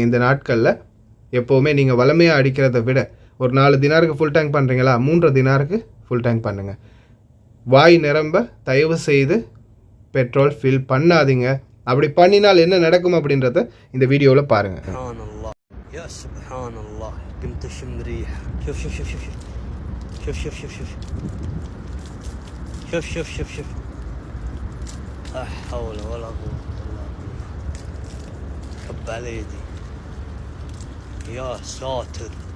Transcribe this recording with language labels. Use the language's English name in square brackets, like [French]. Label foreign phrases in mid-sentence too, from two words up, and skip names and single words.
[Tamil] இந்த நாட்களில் எப்போவுமே நீங்கள் வளமையாக அடிக்கிறத விட ஒரு 4 தினாருக்கு [English] full tank [Tamil] பண்ணுறீங்களா, 3 தினாருக்கு [English] full tank [Tamil] பண்ணுங்கள். வாய் நிரம்ப தயவு செய்து [English] petrol fill [Tamil] பண்ணாதீங்க. அப்படி பண்ணினால் என்ன நடக்கும் அப்படின்றத இந்த வீடியோவில் பாருங்கள். [Arabic] شوف شوف شوف شوف شوف شوف شوف شوف لا حول ولا قوة إلا بالله. كب على يدي يا ساتر.